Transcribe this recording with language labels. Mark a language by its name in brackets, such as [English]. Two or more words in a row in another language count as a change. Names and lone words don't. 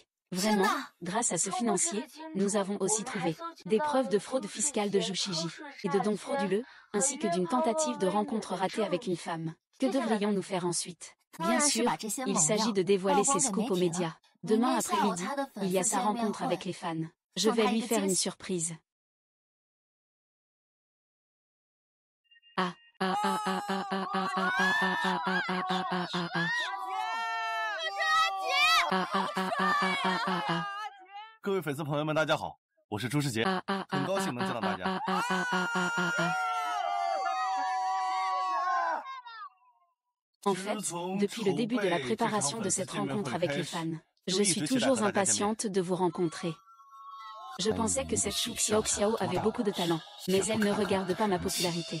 [French] Vraiment, grâce à ce financier, nous avons aussi trouvé des preuves de fraude fiscale de Jushiji et de dons frauduleux, ainsi que d'une tentative de rencontre ratée avec une femme. Que devrions-nous faire ensuite? Bien sûr, il s'agit de dévoiler ses scoops aux médias. Demain après-midi, il y a sa rencontre avec les fans. Je vais lui faire une surprise. Ah, ah, ah, ah, ah, ah, ah, ah, ah, ah, ah, ah, ah, ah, ah, ah, ah. Ah ah ah ah ah ah ah ah. [Chinese] 各位粉丝朋友们，大家好，我是朱世杰，很高兴能见到大家。 [French] En fait, depuis le début de la préparation de cette rencontre avec les fans, je suis toujours impatiente de vous rencontrer. Je pensais que cette Chou Xiao Xiao avait beaucoup de talent, mais elle ne regarde pas ma popularité.